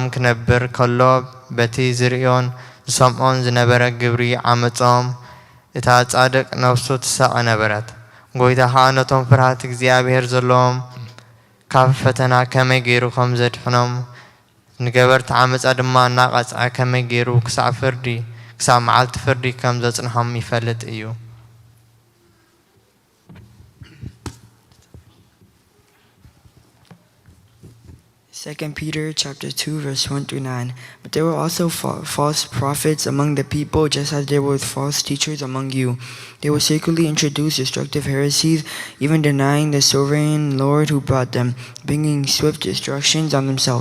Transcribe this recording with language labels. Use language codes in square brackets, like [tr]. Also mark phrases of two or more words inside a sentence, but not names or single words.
[ti] ክነብር ከሎ በቲ ዝርእዮን ዝሰምዖን ዝነበረ ግብሪ ዓመፆም እታ ጻድቕ ነፍሱ ትሳቐ ነበረት። ጎይታ ከዓ ነቶም ፍርሃት እግዚኣብሔር ዘለዎም ካብ ፈተና ከመይ ገይሩ ከም ዘድሕኖም ንገበርቲ ዓመፃ ድማ እናቐፅዐ ከመይ ገይሩ ክሳብ መዓልቲ ፍርዲ ከም ዘጽንሖም ይፈልጥ እዩ። [en] Second Peter chapter 2 verse 1-9. But there were also false prophets among the people, just as there were false teachers among you. They will secretly introduce destructive heresies, even denying the sovereign Lord who brought them, bringing swift destructions on themselves.